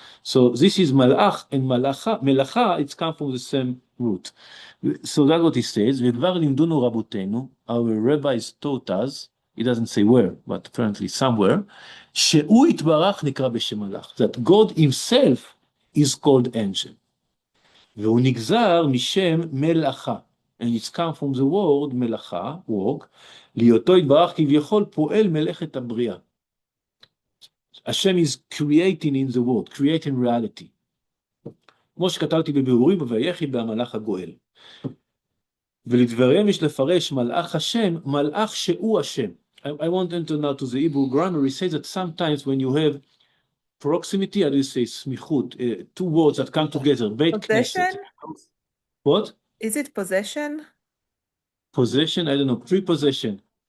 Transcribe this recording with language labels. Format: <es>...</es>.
<en>So this is malach and melacha, it's come from the same root. So that's what he says. Our rabbis taught us He doesn't say where, but apparently somewhere,</en> <he>שהוא יתברך נקרא בשם מלאך,</he> <en>that God himself is called angel.</en> <he>והוא נגזר משם מלאכה,</he> <en>and it's come from the word</en> <he>מלאכה, work, להיותו יתברך כביכול פועל מלאכת הבריאה.</he> <en>Hashem is creating in the world, creating reality.</en> <he>כמו שכתבתי בבירורים, ויחי במלאך הגואל. ולדבריהם יש לפרש מלאך השם, מלאך שהוא השם.</he> <en>I want to enter now to the Hebrew grammar. It says that sometimes when you have proximity, how do you say smichut, two words that come together, beit knesset. What? Is it possession? Possession, I don't know, prepossession.</en>